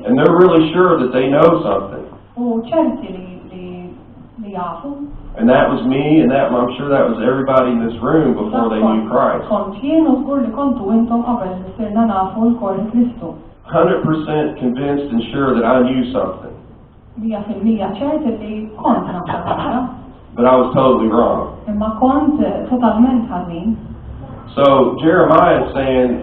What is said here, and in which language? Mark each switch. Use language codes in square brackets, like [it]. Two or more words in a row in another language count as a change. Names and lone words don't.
[en] and they're really sure that they know something. [mt] u ċerti li jafu. [en] And that was me, and I'm sure that was everybody in this room before they knew Christ. [mt] Kont jien u żgur li kontu intom qabel li sirna nafu l-kol Kristu. [en] 100% convinced and sure that I knew something, [mt] 100% ċerti li kont nafha ħaġa, [en] but I was totally wrong. [mt] imma kont totalment ħażin. [en] So Jeremiah is saying,